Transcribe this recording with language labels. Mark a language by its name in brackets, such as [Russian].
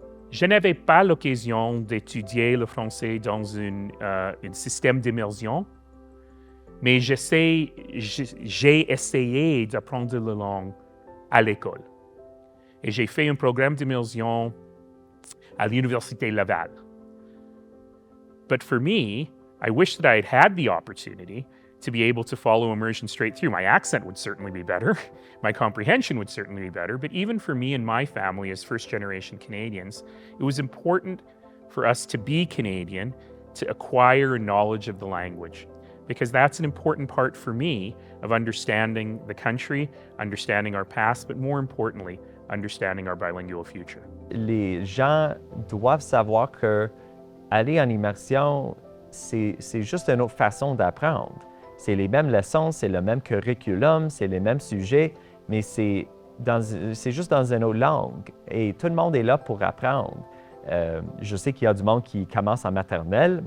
[French] Je n'avais pas l'occasion d'étudier le français dans un système d'immersion, Mais j'ai essayé d'apprendre la langue à l'école. Et j'ai fait un programme d'immersion à l'Université Laval. [English] But for me, I wish that I had had the opportunity to be able to follow immersion straight through. My accent would certainly be better. My comprehension would certainly be better. But even for me and my family as first-generation Canadians, it was important for us to be Canadian, to acquire a knowledge of the language, because that's an important part for me of understanding the country, understanding our past, but more importantly, understanding our bilingual future. [French] Les gens doivent savoir que aller en immersion, c'est juste une autre façon d'apprendre. C'est les mêmes leçons, c'est le même curriculum, c'est les mêmes sujets, mais c'est juste dans une autre langue. Et tout le monde est là pour apprendre. Je sais qu'il y a du monde qui commence en maternelle.